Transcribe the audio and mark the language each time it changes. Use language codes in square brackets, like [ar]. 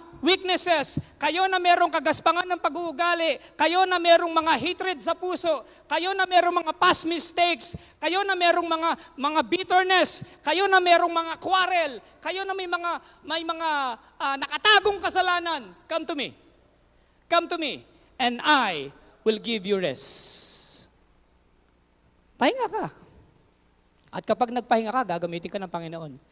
[tl] weaknesses, kayo na merong kagaspangan ng pag-uugali, kayo na merong mga hatred sa puso, kayo na merong mga past mistakes, kayo na merong mga bitterness, kayo na merong mga quarrel, kayo na may mga nakatagong kasalanan, [en] come to me. Come to me, and I will give you rest. [tl] Pahinga ka. At kapag nagpahinga ka, gagamitin ka ng Panginoon.